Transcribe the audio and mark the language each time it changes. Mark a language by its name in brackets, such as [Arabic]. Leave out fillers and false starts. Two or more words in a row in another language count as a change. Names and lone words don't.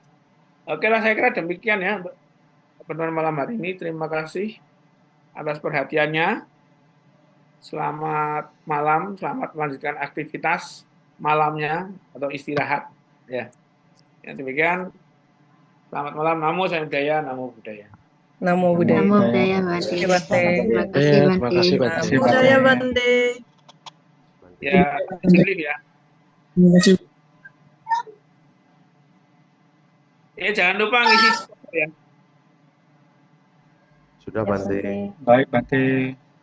[Indonesian] Oke lah, saya kira demikian ya untuk pertemuan malam hari ini. Terima kasih atas perhatiannya. Selamat malam, selamat melanjutkan aktivitas malamnya atau istirahat ya. Yang demikian, selamat malam. [Pali] Namo Buddhaya, Namo Buddhaya. Namo Buddhaya. Namo Buddhaya Bante. [Indonesian] Terima kasih. Terima kasih Terima Bante. kasih Bante. [Pali] Budaya Bante. [Indonesian] Ya, live ya. Jangan lupa ngisi ya. Ya, Sudah Bante. Baik Bante.